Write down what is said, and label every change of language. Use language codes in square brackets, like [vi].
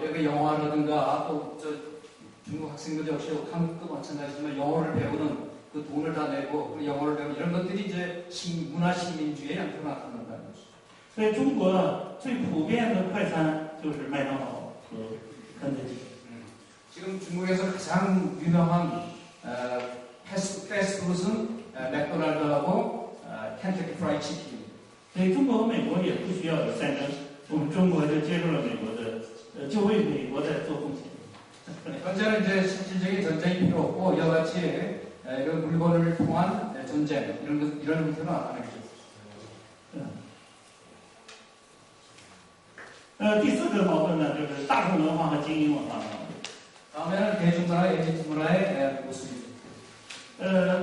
[ko] 외국의 영화라든가 또 중국 학생들 역시 한국도 마찬가지지만 영어를 배우는 그 돈을 다 내고 그 영어를 배우는 이런 것들이 이제 문화 식민주의의 형태로 나타난다는 것이죠. [zh] 所以中国最普遍的快餐就是麦当劳和肯德基。 [ko] 지금 중국에서 가장 유명한 패스트푸드는 맥도날드하고 켄터키 프라이드 치킨. [zh] 所以中国和美国也不需要有战争，我们中国就接受了美国的，就为美国在做贡献。 [ko] 현재는 이제 실질적인 전쟁이 필요 없고 이와 같이 이런 물건을 통한 전쟁 이런 형태로 나타나겠죠. [zh] 第四个矛盾呢，就是大众文化和精英文化矛盾。 [ko] 다음에는 대중문화, 엘리트 문화의 모습입니다.